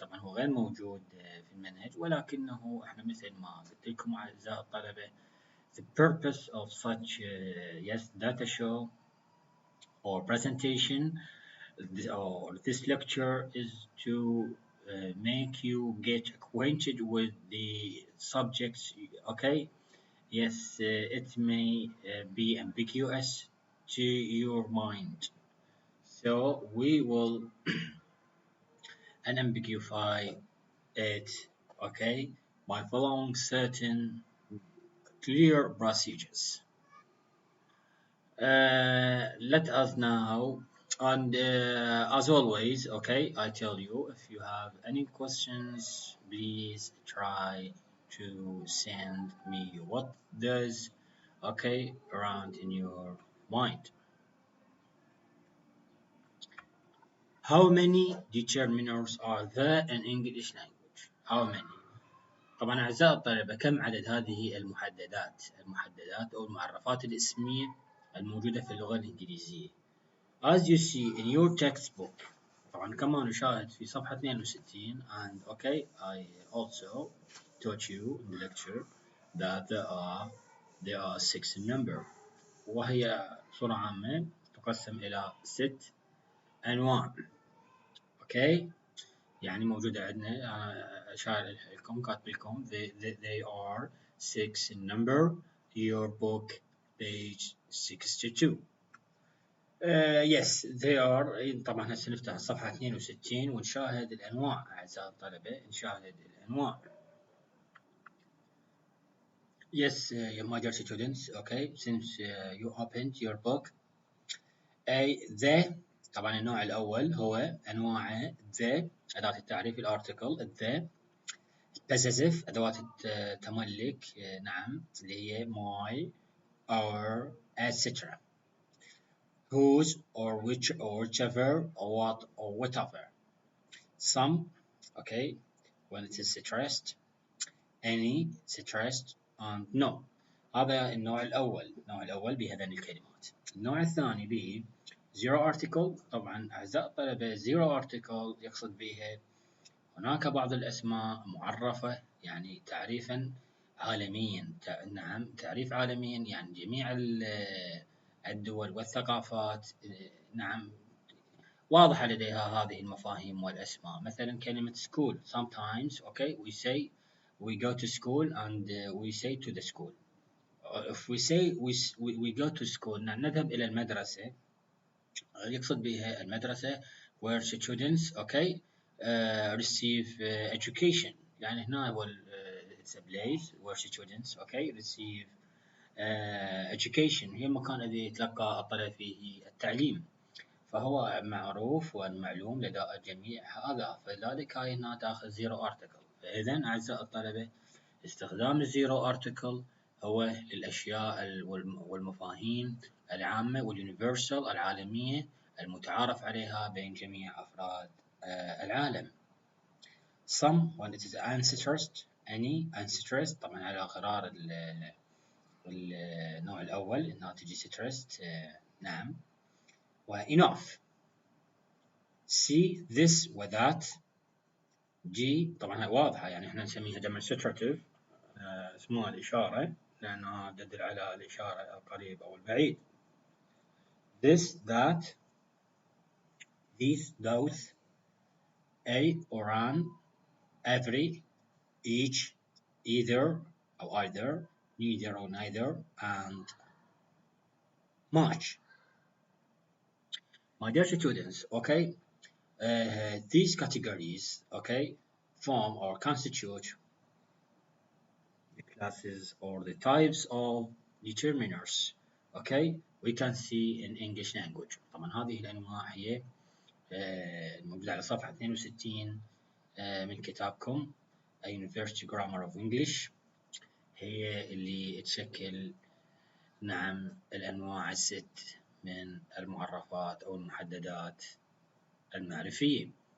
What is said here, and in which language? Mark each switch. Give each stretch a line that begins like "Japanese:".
Arabic: طبعا هو غير موجود في المنهج, ولكنه احنا مثل ما قلت لكم أعزائي الطلبة
English: The purpose of such data show or presentation or this lecture is to make you get acquainted with the subjects. Okay, yes, it may be ambiguous to your mind, so we will unambiguify it, okay, by following certain clear procedures. Let us now, and as always, okay, I tell you, if you have any questions, please try to send me what does, okay, around in your mind. How many determiners are there in English language? How many?
Arabic: طبعا أعزائي الطلبة، كم عدد هذه المحددات أو المعرفات الاسمية الموجودة في اللغة الإنجليزية؟
English: As you see in your textbook،
Arabic: طبعا كما نشاهد في صفحة 62
English: and okay I also taught you in the lecture that there are 6 in number،
Arabic: وهي بصورة عامة تقسم إلى 6 أنواع. okay يعني موجودة عندنا، أنا أشار لكم كاتب لكم
English: they are 6 in number. Your book page 62. yes they are.
Arabic: طبعا هسه نفتح الصفحة 62 ونشاهد الأنواع أعزائي الطلبة، نشاهد الأنواع.
English: yes my dear students, okay, since you opened your book.
Arabic: the طبعا النوع الأول هو أنواع the أداة التعريف الارتكل the possessive أدوات التملك نعم اللي هي my our etc.
English: whose or which or whichever or what or whatever. some okay when it is stressed, any stressed and no.
Arabic: هذا النوع الأول بهذين الكلمات. النوع الثاني به zero article. طبعا أعزائي الطلبة zero article يقصد بها هناك بعض الأسماء معرفة يعني تعريفا عالميا، نعم تعريف عالميا يعني جميع الدول والثقافات نعم واضحة لديها هذه المفاهيم والأسماء. مثلا كلمة
English: school sometimes okay we say we go to school and we say to the school. if we say we go to school
Arabic: نذهب إلى المدرسة، يقصد بها المدرسة
English: where students okay receive education.
Arabic: يعني هنا هو
English: it's a place where students okay receive education،
Arabic: هي المكان الذي يتلقى الطلبة فيه التعليم، فهو معروف والمعلوم لدى الجميع هذا، فلذلك هاي هنا تاخذ zero article. فإذا أعزائي الطلبة استخدام الزيرو article هو للأشياء والمفاهيم العامة والuniversal العالمية المتعارف عليها بين جميع أفراد العالم.
English: some when it is unstressed, any unstressed
Arabic: طبعا على غرار النوع الأول إنها تجي stressed نعم.
English: و enough see this و that.
Arabic: G طبعا واضحة يعني احنا نسميها demonstrative اسمها الإشارة لأنها تدل على الإشارة القريب أو البعيد.
English: this that these those a or an every each either or either neither or neither and much. My dear students, okay, these categories okay form or constitute the classes or the types of determiners okay we can see in English language.
Arabic: طبعا هذه الأنواع هي الموجودة على صفحة 62 من كتابكم A University Grammar of English، هي اللي تشكل نعم الأنواع الست من المعرفات أو المحددات المعرفية.